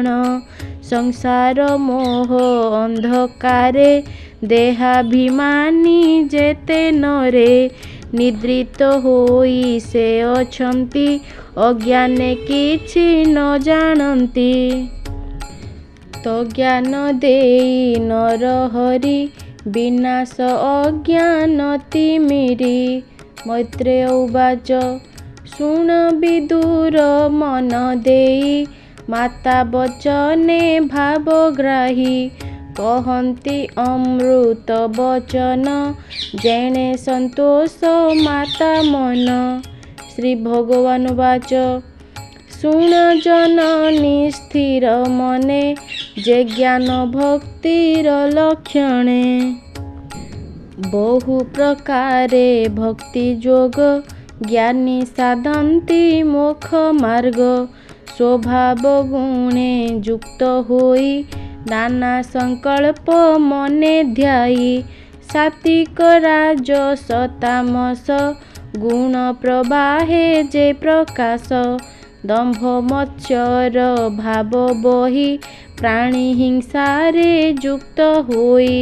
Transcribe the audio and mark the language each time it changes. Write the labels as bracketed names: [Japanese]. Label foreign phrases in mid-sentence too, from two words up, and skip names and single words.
[Odia] ସଂସାର ମୋହ ଅନ୍ଧକାରେ ଦେହାଭିମାନୀ ଯେତେ ନରେ। ନିଦ୍ରିତ ହୋଇ ସେ ଅଛନ୍ତି ଅଜ୍ଞାନେ କିଛି ନ ଜାଣନ୍ତି। ତୋ ଜ୍ଞାନ ଦେଇ ନର ହରି ବିନାଶ ଅଜ୍ଞାନ ତିମିରି। ମୈତ୍ରେୟ ଉବାଚ ଶୁଣ ବିଦୁର ମନ ଦେଇ ମାତା ବଚନେ ଭାବଗ୍ରାହୀ। କହନ୍ତି ଅମୃତ ବଚନ ଯେଣେ ସନ୍ତୋଷ ମାତା ମନ। ଶ୍ରୀ ଭଗବାନ ଉବାଚ ଶୁଣ ଜନନୀ ସ୍ଥିର ମନେ ଯେ ଜ୍ଞାନ ଭକ୍ତିର ଲକ୍ଷଣେ। ବହୁ ପ୍ରକାରେ ଭକ୍ତି ଯୋଗ ଜ୍ଞାନୀ ସାଧନ୍ତି ମୋକ୍ଷ ମାର୍ଗ। ସ୍ୱଭାବ ଗୁଣେ ଯୁକ୍ତ ହୋଇ ନାନା ସଂକଳ୍ପ ମନେ ଧ୍ୟାୟୀ। ସାତ୍ତ୍ୱିକ ରାଜସ ତାମସ ଗୁଣ ପ୍ରବାହେ ଯେ ପ୍ରକାଶ। ଦମ୍ଭ ମତ୍ସର ଭାବ ବହି ପ୍ରାଣୀ ହିଂସାରେ ଯୁକ୍ତ ହୋଇ।